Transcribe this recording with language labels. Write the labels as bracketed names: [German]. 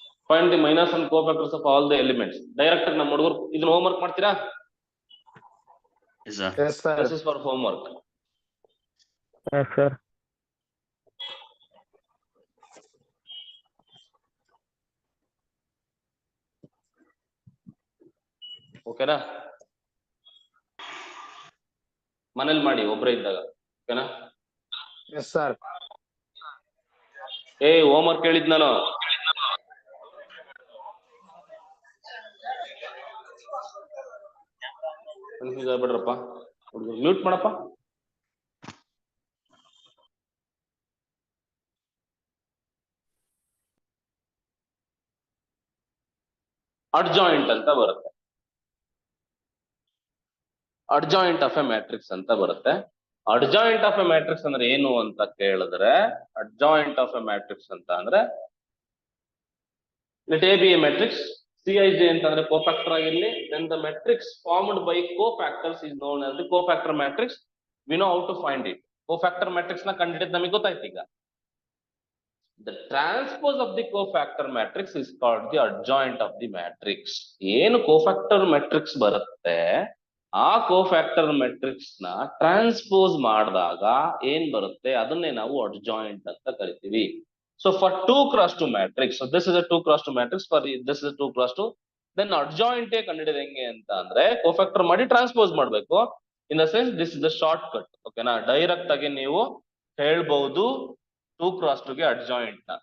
[English] Find the -1 cofactors of all the elements. [Kannada] Direct ಆಗಿ ನಮ್ಮ ಹುಡುಗರು ಇದನ್ನ ಹೋಮ್ವರ್ಕ್ ಮಾಡ್ತೀರಾ? [English] Yes sir. yes sir This is for homework. yes sir [Kannada] ಓಕೆನಾ? ಮನೇಲಿ ಮಾಡಿ ಒಬ್ರೇ ಇದ್ದಾಗ. ಓಕೆನಾ? yes sir ಹೋಮ್ವರ್ಕ್ ಹೇಳಿದ್ ನಾನು. ಕನ್ಫ್ಯೂಸ್ ಆಗ್ಬೇಡ್ರಪ್ಪ. ಮ್ಯೂಟ್ ಮಾಡಪ್ಪ. ಅಡ್ಜಾಯಿಂಟ್ ಅಂತ ಬರುತ್ತೆ. ಅಡ್ಜಾಯಿಂಟ್ ಆಫ್ ಎ ಮ್ಯಾಟ್ರಿಕ್ಸ್ ಅಂತ ಬರುತ್ತೆ. ಅಡ್ಜಾಯಿಂಟ್ ಆಫ್ ಎ ಮ್ಯಾಟ್ರಿಕ್ಸ್ ಅಂದ್ರೆ ಏನು ಅಂತ ಕೇಳಿದ್ರೆ, ಅಡ್ಜಾಯಿಂಟ್ ಆಫ್ ಎ ಮ್ಯಾಟ್ರಿಕ್ಸ್ ಅಂತ ಅಂದ್ರೆ [English] let A be a matrix, Cij [Kannada] ಅಂತಂದ್ರೆ cofactor ಆಗಿರ್ಲಿ, [English] then the matrix formed by cofactors is known as the cofactor matrix. We know how to find it. [Kannada] Cofactor matrix ನ ಕಂಡುಹಿಡಿದು ನಮಗೆ ಗೊತ್ತಾಯ್ತು ಈಗ. [English] The transpose of the cofactor matrix is called the adjoint of the matrix. [Kannada] ಏನು cofactor matrix ಬರುತ್ತೆ, ಆ cofactor matrix ನ transpose ಮಾಡಿದಾಗ ಏನ್ ಬರುತ್ತೆ ಅದನ್ನೇ ನಾವು adjoint ಅಂತ ಕರಿತೀವಿ. [English] So for 2 cross 2 matrix, so this is a 2 cross 2 matrix, for this is a 2 cross 2, then adjoint [Kannada] ಕಂಡುಹಿಡಿಯೋದು ಹೆಂಗೆ ಅಂತ ಅಂದ್ರೆ cofactor ಮಾಡಿ ಟ್ರಾನ್ಸ್ಪೋಸ್ ಮಾಡ್ಬೇಕು. [English] In the sense this is the shortcut. [Kannada] ಓಕೆನಾ, ಡೈರೆಕ್ಟ್ ಆಗಿ ನೀವು ಹೇಳ್ಬಹುದು 2 cross 2 ಗೆ adjoint ನ.